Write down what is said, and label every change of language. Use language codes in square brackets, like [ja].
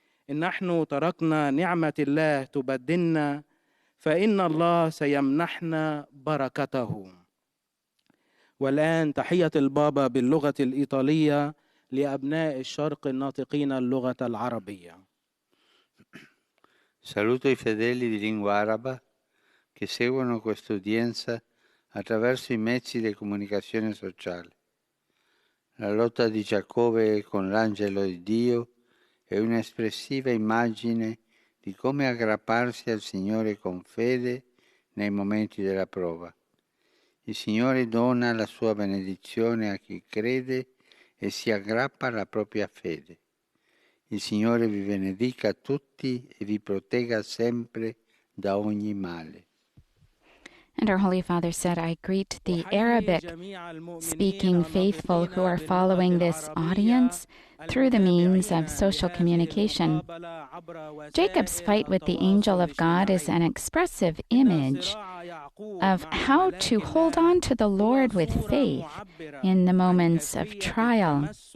[ar] إن نحن تركنا نعمة الله تبدلنا، فإن الله سيمنحنا بركته. والآن تحية البابا باللغة الإيطالية لأبناء الشرق الناطقين اللغة العربية. [it] Saluto i fedeli di lingua araba che seguono questa udienza attraverso i mezzi di comunicazione sociale. La lotta di Giacobbe con l'angelo di Dio è un'espressiva immagine di come aggrapparsi al Signore con fede nei momenti della prova. Il Signore dona la sua benedizione a chi crede e si aggrappa alla propria fede. Il Signore vi benedica tutti e vi protegga sempre da ogni male. [en] And our Holy Father said, I greet the Arabic-speaking faithful who are following this audience through the means of social communication. Jacob's fight with the angel of God is an expressive image of how to hold on to the Lord with faith in the moments of trial.